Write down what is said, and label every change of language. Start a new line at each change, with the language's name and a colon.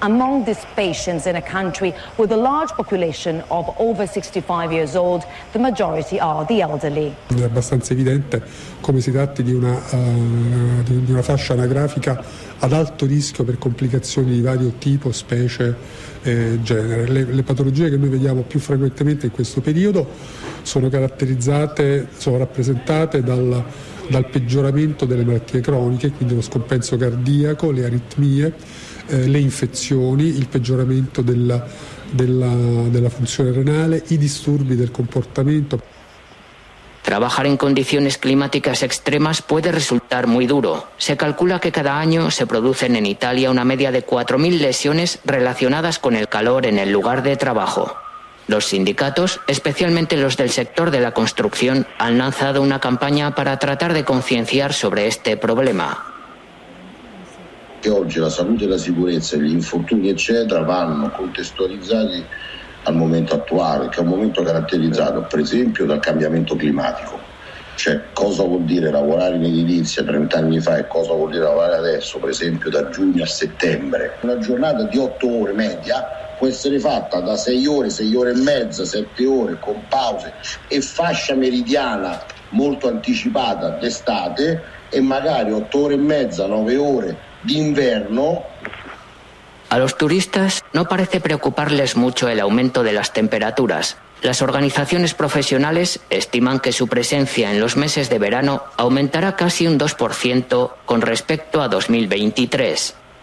English: Among these patients in a country with a large population of over 65 years old, the majority are the elderly.
Italian: È abbastanza evidente come si tratti di una fascia anagrafica ad alto rischio per complicazioni di vario tipo, specie e genere. Le patologie che noi vediamo più frequentemente in questo periodo sono caratterizzate, sono rappresentate dal peggioramento delle malattie croniche, quindi lo scompenso cardiaco, le aritmie, le infezioni, il peggioramento della funzione renale, i disturbi del comportamento.
Spanish: Trabajar en condiciones climáticas extremas puede resultar muy duro. Se calcula que cada año se producen en Italia una media de 4.000 lesiones relacionadas con el calor en el lugar de trabajo. Los sindicatos, especialmente los del sector de la construcción, han lanzado una campaña para tratar de concienciar sobre este problema. Que hoy la salud, la seguridad, los infortunios, etcétera, van contextualizados al momento
Italian: attuale, che è un momento caratterizzato per esempio dal cambiamento climatico. Cioè, cosa vuol dire lavorare in edilizia 30 anni fa e cosa vuol dire lavorare adesso, per esempio da giugno a settembre? Una giornata di 8 ore media può essere fatta da 6 ore, 6 ore e mezza, 7 ore con pause e fascia meridiana molto anticipata d'estate e magari 8 ore e mezza, 9 ore d'inverno.
Spanish: A los turistas no parece preocuparles mucho el aumento de las temperaturas. Las organizaciones profesionales estiman que su presencia en los meses de verano aumentará casi un 2% con respecto a 2023.